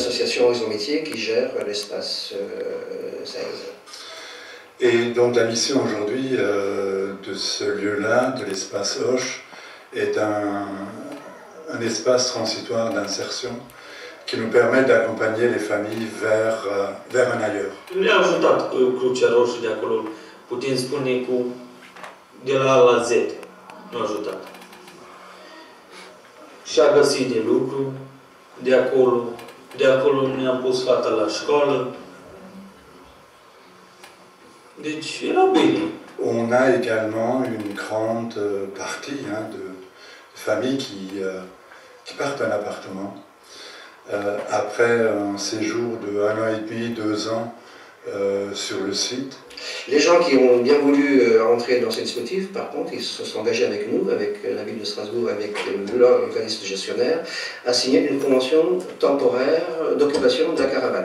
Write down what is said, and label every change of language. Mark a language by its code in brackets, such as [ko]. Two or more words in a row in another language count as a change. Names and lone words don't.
[fr] l'association Horizon Métier qui gère l'espace 16. Et donc la mission aujourd'hui de ce lieu-là, de l'espace Hoche, est un espace transitoire d'insertion qui nous permet d'accompagner les familles vers un ailleurs. [ro] Ne-a ajutat Crucea Roșie de acolo, putem spune de la A la Z, ne-a ajutat. Și-a găsit de lucru, de acolo ne-am pus fata la școală. Deci era bine. [fr] On a également une grande partie de familles qui partent d'un appartement après un séjour de 1 an et demi, 2 ans sur le site. Les gens qui ont bien voulu entrer dans ce dispositif, par contre, ils se sont engagés avec nous, avec la ville de Strasbourg, avec l'organisme gestionnaire, à signer une convention temporaire d'occupation de la caravane.